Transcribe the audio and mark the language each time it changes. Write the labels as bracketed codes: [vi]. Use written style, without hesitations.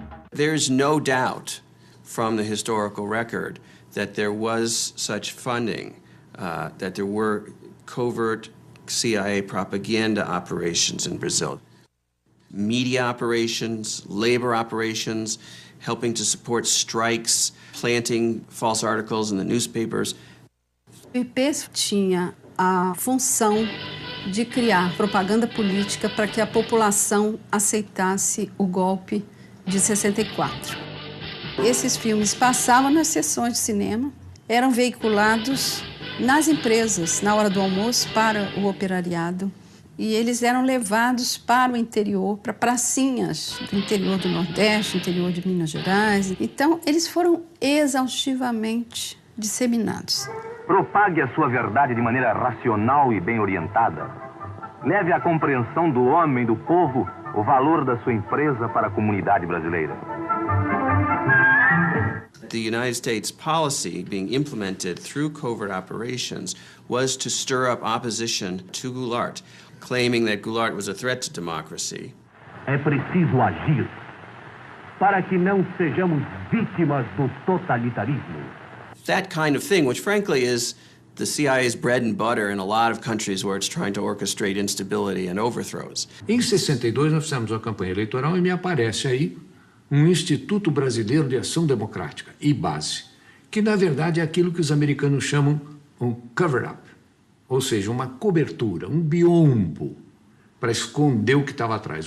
[en] There's no doubt from the historical record that there was such funding, that there were covert CIA propaganda operations in Brazil. Media operations, labor operations, helping to support strikes, planting false articles in the newspapers. [pt] O IPES tinha a função de criar propaganda política para que a população aceitasse o golpe de 64. Esses filmes passavam nas sessões de cinema, eram veiculados nas empresas, na hora do almoço, para o operariado. E eles eram levados para o interior, para pracinhas do interior do Nordeste, interior de Minas Gerais. Então, eles foram exaustivamente disseminados. Propague a sua verdade de maneira racional e bem orientada. Leve à compreensão do homem, do povo, o valor da sua empresa para a comunidade brasileira. [en] The United States policy being implemented through covert operations was to stir up opposition to Goulart, claiming that Goulart was a threat to democracy. [pt] É preciso agir para que não sejamos vítimas do totalitarismo. [en] That kind of thing, which frankly is the CIA's bread and butter in a lot of countries where it's trying to orchestrate instability and overthrows. [pt] Em 62 nós fizemos uma campanha eleitoral e me aparece aí um Instituto Brasileiro de Ação Democrática, IBASE, que na verdade é aquilo que os americanos chamam um cover-up, ou seja, uma cobertura, um biombo para esconder o que estava atrás.